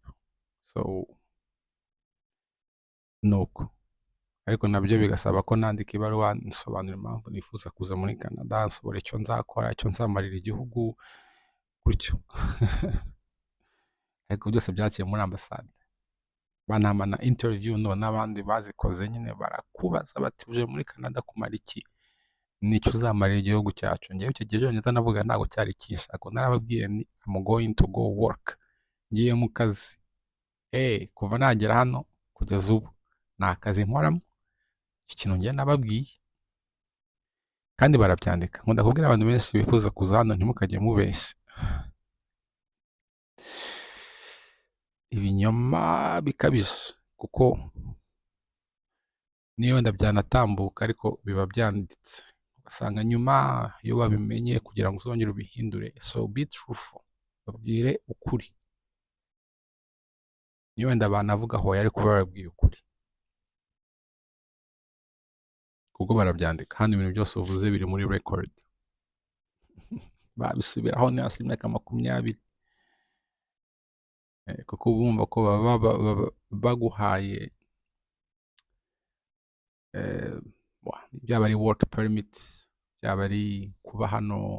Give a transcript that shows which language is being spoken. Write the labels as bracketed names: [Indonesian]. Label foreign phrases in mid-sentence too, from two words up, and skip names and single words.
[Kinyarwanda] So nuko, ariko nabyo bigasaba ko nandika ibaruwa nsobanura impamvu nifuza kuza muri Canada, nsobanura icyo nzakora, icyo nzamarira igihugu, gutyo. Ariko byose byaciye muri ambasade. Banama na interview n'abandi bazikoze nyine barakubaza bati uje muri Canada kumara iki, nicyo uzamarira igihugu cyacu. Ngewe icyo gihe neza navuga ntabwo cyari kinshaka, narababwiye ni [English] I'm going to go work, [Kinyarwanda] ngiye mu kazi. Kuva nagera hano kugeza ubu nta kazi nkoramo. Iki kintu ngiye nababwiye kandi barabyandika. Nkunda kubwira abantu benshi bifuza kuza hano ntimukajye mubeshya, ibinyoma bikabije, kuko niyo wenda byanatambuka ariko biba byanditse, ugasanga nyuma iyo babimenye kugira ngo uzongere ubihindure. [English] So be truthful, [Kinyarwanda] babwire ukuri. Niyo wenda banavuga hoya ariko bababwiye ukuri, kuko barabyandika. Hano ibintu byose uvuze biri muri record, babisubiraho ni hasi imyaka 20, kuko bumva ko baba baguhaye byaba ari [English] work permit, [Kinyarwanda] byaba ari kuba hano.